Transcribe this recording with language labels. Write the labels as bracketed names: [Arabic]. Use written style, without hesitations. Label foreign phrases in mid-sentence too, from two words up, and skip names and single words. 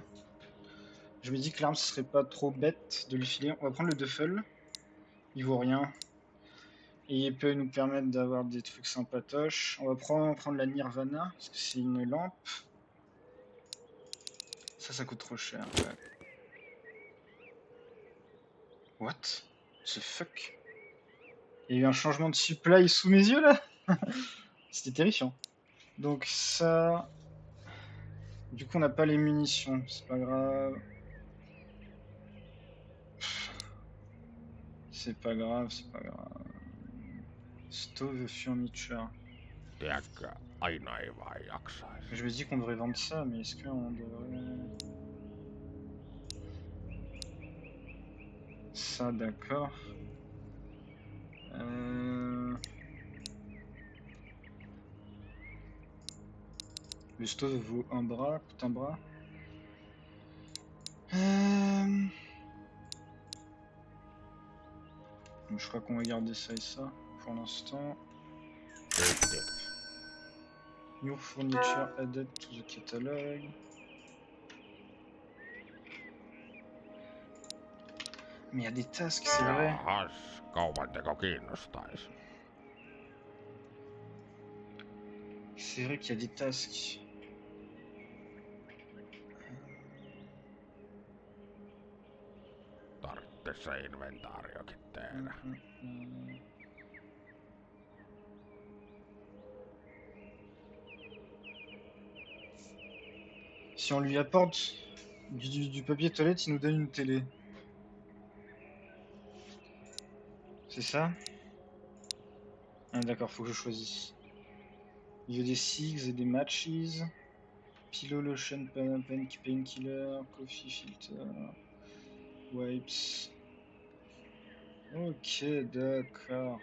[French] Je me dis que l'arme ce serait pas trop bête de lui filer. On va prendre le duffel. Il vaut rien. Et il peut nous permettre d'avoir des trucs sympatoches. On va probablement prendre la Nirvana, parce que c'est une lampe. Ça coûte trop cher. Ouais. [English] What the fuck? [French] Il y a eu un changement de supply sous mes yeux là. C'était terrifiant. Donc ça... Du coup on n'a pas les munitions, c'est pas grave. C'est pas grave, c'est pas grave. [English] Stove furniture. [Finnish] Tiedätkö, aina ei vaan jaksaisi. [French] Je me dis qu'on devrait vendre ça, mais est-ce qu'on devrait... Ça, d'accord. Le stove vaut un bras, coûte un bras. Je crois qu'on va garder ça et ça pour l'instant. [Finnish] Sitten [English] New furniture added to the catalog. [French] Mais il y a des tasks, c'est vrai. [Finnish] jahas, kaupanteko kiinnostaisi. [French] C'est vrai qu'il y a des tasks. [Finnish] Tarvitsis se inventaariokin tehdä. [French] Si on lui apporte du papier toilette, il nous donne une télé. C'est ça? Ah, d'accord, faut que je choisisse. Il veut des cigs et des matches. [English] Pillow, lotion, painkiller, coffee filter, wipes. [French] Ok, d'accord.